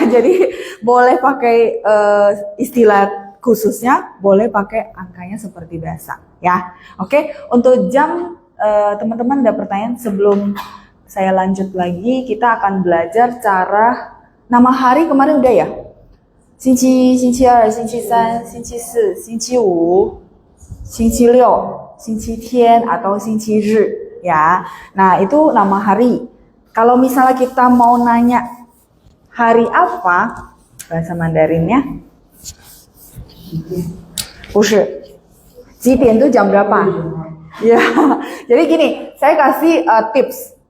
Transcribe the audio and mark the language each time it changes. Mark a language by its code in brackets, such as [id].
[id] Jadi boleh pakai istilah khususnya, boleh pakai angkanya seperti biasa ya. Oke, untuk jam teman-teman ada pertanyaan sebelum saya lanjut lagi? Kita akan belajar cara nama hari kemarin udah ya? [zh] 星期二, 星期三, 星期四, 星期五, 星期六, 星期天 atau 星期日 ya. [id] Nah, itu nama hari. Kalau misalnya kita mau nanya hari apa bahasa Mandarinnya? [zh] 不是.几点 [id] itu jam berapa? Ya, jadi gini, saya kasih tips.